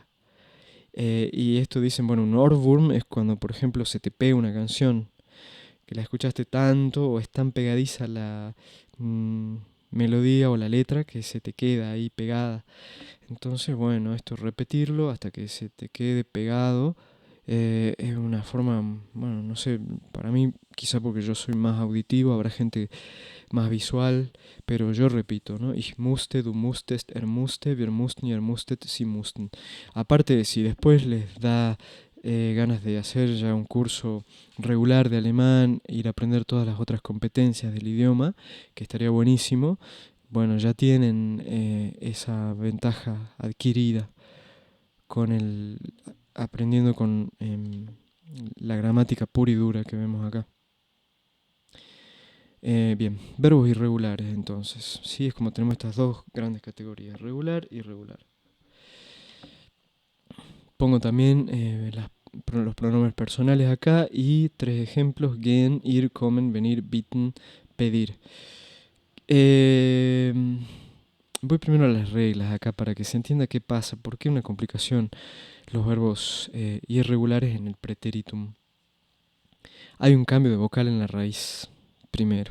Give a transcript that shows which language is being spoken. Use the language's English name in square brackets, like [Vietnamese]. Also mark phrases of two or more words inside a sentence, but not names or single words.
[Spanish] Y esto dicen, bueno, un Ohrwurm es cuando, por ejemplo, se te pega una canción que la escuchaste tanto o es tan pegadiza la melodía o la letra que se te queda ahí pegada. Entonces, bueno, esto repetirlo hasta que se te quede pegado es una forma, bueno, no sé, para mí, quizá porque yo soy más auditivo, habrá gente más visual, pero yo repito, ¿no? [German] Ich musste, du musstest, musste, wir mussten, ihr musstet, sie mussten. [Spanish] Aparte, si después les da ganas de hacer ya un curso regular de alemán, ir a aprender todas las otras competencias del idioma, que estaría buenísimo, bueno, ya tienen esa ventaja adquirida con el aprendiendo con la gramática pura y dura que vemos acá. Bien, verbos irregulares entonces. Sí, es como tenemos estas dos grandes categorías, regular y irregular. Pongo también los pronombres personales acá y 3 ejemplos: gehen, ir, kommen, venir, bitten, pedir. Voy primero a las reglas acá para que se entienda qué pasa, por qué una complicación los verbos irregulares en el pretéritum. Hay un cambio de vocal en la raíz, primero.